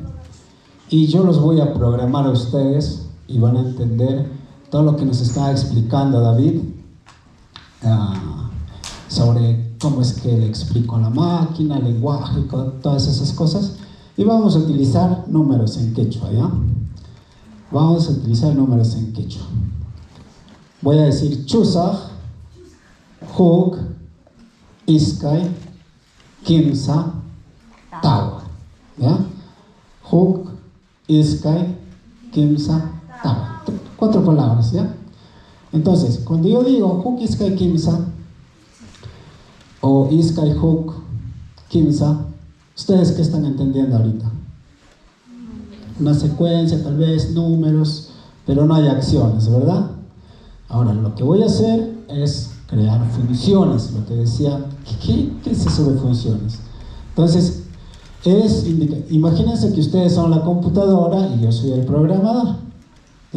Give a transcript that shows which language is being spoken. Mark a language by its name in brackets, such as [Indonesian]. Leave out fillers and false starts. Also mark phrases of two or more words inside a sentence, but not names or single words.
[Spanish] Y yo los voy a programar a ustedes y van a entender todo lo que nos está explicando David sobre cómo es que le explico a la máquina, el lenguaje, todas esas cosas. Y vamos a utilizar números en quechua, ¿ya? Vamos a utilizar números en quechua. Voy a decir [Quechua] chusaj, huk, iskay, kimsa, tawa, [Spanish] ¿ya? [Quechua] Huk, iskay, kimsa, tawa. [Spanish] 4 palabras, ¿ya? Entonces, cuando yo digo [Quechua] huk, iskay, kimsa, [Spanish] o [Quechua] iskay, huk, kimsa, [Spanish] ¿ustedes qué están entendiendo ahorita? Una secuencia, tal vez, números, pero no hay acciones, ¿verdad? Ahora, lo que voy a hacer es crear funciones, lo que decía, ¿qué es eso de funciones? Entonces, imagínense que ustedes son la computadora y yo soy el programador, ¿ya?